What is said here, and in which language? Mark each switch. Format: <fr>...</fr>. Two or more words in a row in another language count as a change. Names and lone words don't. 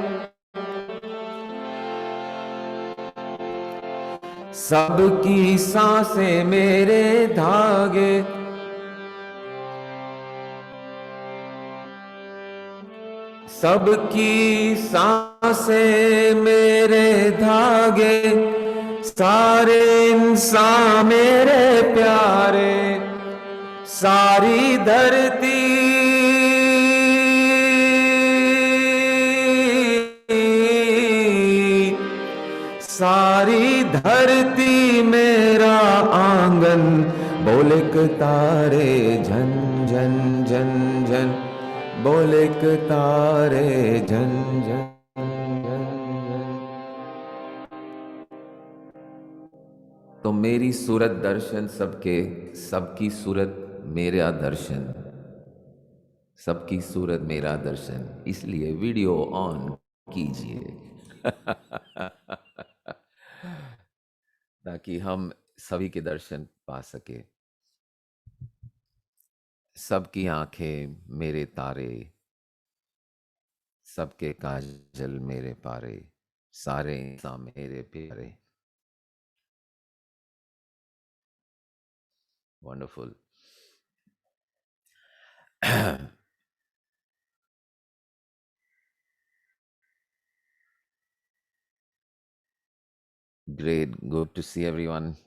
<hi>सबकी सांसें मेरे धागे, सबकी सांसें मेरे धागे, सारे इंसान मेरे प्यारे, सारी धरती सारी धरती मेरा आंगन, बोले के तारे झन झन झन झन, बोले के तारे झन झन झन झन। तो मेरी सूरत दर्शन सबके, सबकी सूरत मेरा दर्शन, सबकी सूरत मेरा दर्शन, इसलिए</hi> <en>video on</en> <hi>कीजिए ताकि हम सभी के दर्शन पा सके। सबकी आंखें मेरे तारे, सबके काजल मेरे पारे, सारे इंसान मेरे प्यारे। वंडरफुल।</hi> <en>Great, good to see everyone.</en>